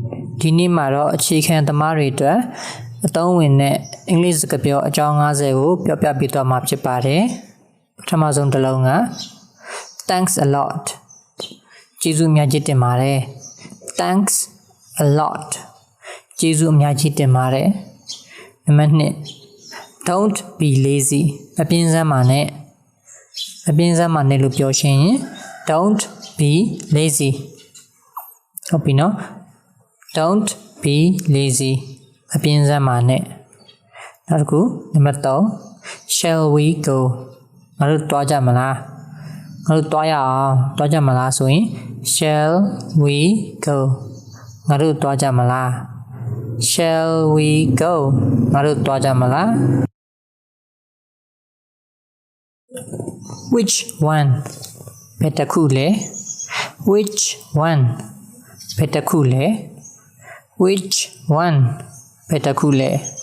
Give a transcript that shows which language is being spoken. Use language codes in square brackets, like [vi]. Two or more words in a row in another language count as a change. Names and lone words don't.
[my] ဒီနေ့မှာတော့အခြေခံသမားတွေအတွက်အသုံးဝင်တဲ့အင်္ဂလိပ်စကားပြောအကြောင်း50ကိုပြောပြပေးသွားမှာဖြစ်ပါတယ်ပထမဆုံးတစ်လုံးက [en] Thanks a lot [my] ကျေးဇူးအများကြီးတင်ပါတယ် [en] Thanks a lot [my] ကျေးဇူးအများကြီးတင်ပါတယ်နံပါတ်2 [en] Don't be lazy [my] အပြင်းစမ်းပါနဲ့ လို့ပြောရှင်ရင် [en] Don't be lazy [my] ဟုတ်ပြီနော် [en] Don't be lazy [my] အပြင်းစမ်းပါနဲ့နောက်တစ်ခုနံပါတ်3 [en] Shall we go [my] ငါတို့တွားကြမလားငါတို့တွားရအောင်တွားကြမလားဆိုရင် [en] Shall we go [my] ငါတို့တွားကြမလား [en] Shall we go [my] ငါတို့တွားကြမလား [en] Which one [my] ဘယ်တစ်ခုလဲ [en] Which one [my] ဘယ်တစ်ခုလဲ [en] Which one [my] ဘယ်တစ်ခုလဲ